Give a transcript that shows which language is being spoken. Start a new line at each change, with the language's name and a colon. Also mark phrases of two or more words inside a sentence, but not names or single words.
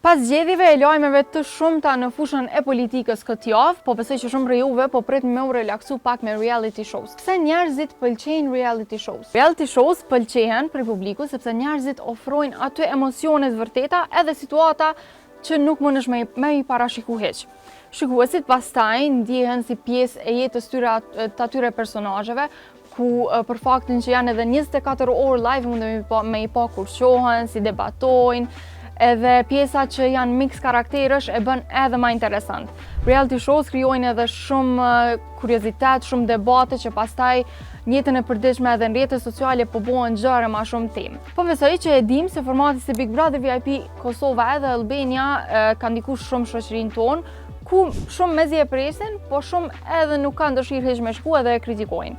Albanian: Pas zgjedhjeve e lajmeve të shumta në fushën e politikës këtë javë, po besoj që shumë prej juve po prit me u relaksu pak me
English: reality shows.
Albanian: Pse njerëzit pëlqejnë
English: reality shows? Reality shows
Albanian: pëlqejnë për publiku sepse njerëzit ofrojnë aty emocione të vërteta edhe situata që nuk mundesh me i parashiku hiç. Shikuesit pastaj ndihen si pjesë e jetës të atyre personazheve, ku për faktin që janë edhe 24 orë live mund me i pa kur qohen, si debatojnë, edhe pjesa që janë mix karakterësh e bën edhe më interesant.
English: Reality shows
Albanian: krijojnë edhe shumë kuriozitet, shumë debate që pastaj në jetën e përditshme edhe në rrjetet sociale po bëhen gjëra më shumë temë. Po besoj që e dim se formati si Big Brother VIP Kosova edhe Albania ka ndikuar shumë shoqërinë tonë, ku shumë mezi e presin, po shumë edhe nuk kanë dëshirë hiç me shku edhe e kritikojnë.